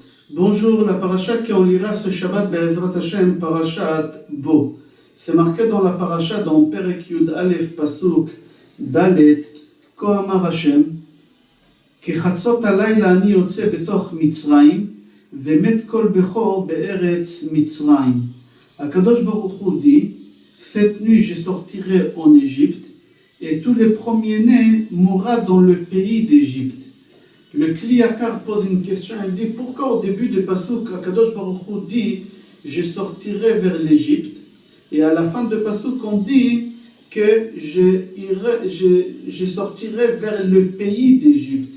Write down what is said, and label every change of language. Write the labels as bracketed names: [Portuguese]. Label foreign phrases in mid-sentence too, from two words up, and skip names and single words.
[French] Bonjour, la paracha qu'on lira ce Shabbat [Hebrew] בעזרת השם, [French] parashat Bo. C'est marqué dans la paracha dans [Hebrew] פרק יוד אלף פסוק דלת, כה אמר השם, כחצות הלילה אני יוצא בתוך מצרים, ומת כל בכור בארץ מצרים. הקדוש ברוך הוא [French] dit, cette nuit je sortirai en Égypte, et tous les premiers-nés mourront dans le pays d'Égypte. Le Kli Yakar pose une question, il dit pourquoi au début du Pasuk, [Hebrew] הקדוש ברוך הוא [French] dit je sortirai vers l'Égypte, et à la fin du Pasuk on dit que je sortirai vers le pays d'Égypte.